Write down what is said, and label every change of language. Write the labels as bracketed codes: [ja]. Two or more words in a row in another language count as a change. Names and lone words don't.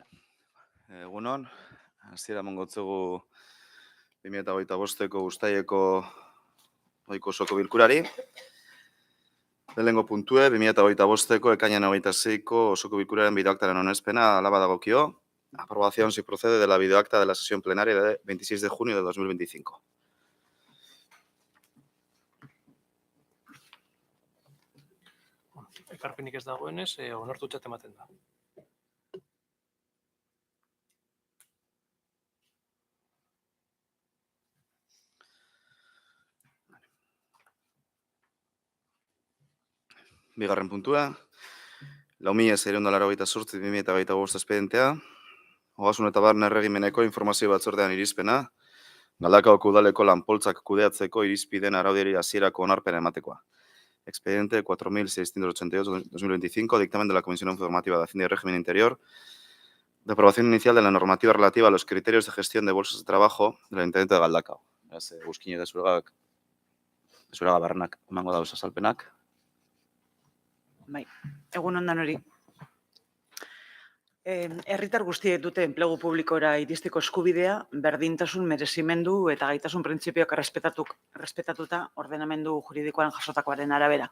[eu] Egunon, hasiera emango 2025ko uztaileko ohiko osoko bilkurari. Lehenengo puntue, 2025ko ekainan 26ko osoko bilkuraren bideoaktaren onespena hala badagokio. [es] Aprobación si procede de la videoacta de la sesión plenaria de 26 de junio de 2025. [eu] Ekarpenik ez dagoenez, onartutzat ematen da. Bigarren puntua, 4.688/2025 espedientea, Ogasun eta Barne Erregimeneko informazio batzordean irizpena, Galdakaoko udaleko lanpoltzak kudeatzeko irizpideen araudiari hasierako onarpena ematekoa. [es] Expediente 4.688/2025, dictamen de la Comisión Informativa de Hacienda y Régimen Interior, de aprobación inicial de la normativa relativa a los criterios de gestión de bolsas de trabajo del Ayuntamiento de Galdakao. [eu] Guzkine eta zuraga barrenak emango dauz azalpenak. Bai, egun ondan hori. Herritar guztiek dute enplegu publikora iristeko eskubidea, berdintasun, merezimendu eta gaitasun printzipioak errespetatuta ordenamendu juridikoan jasotakoaren arabera.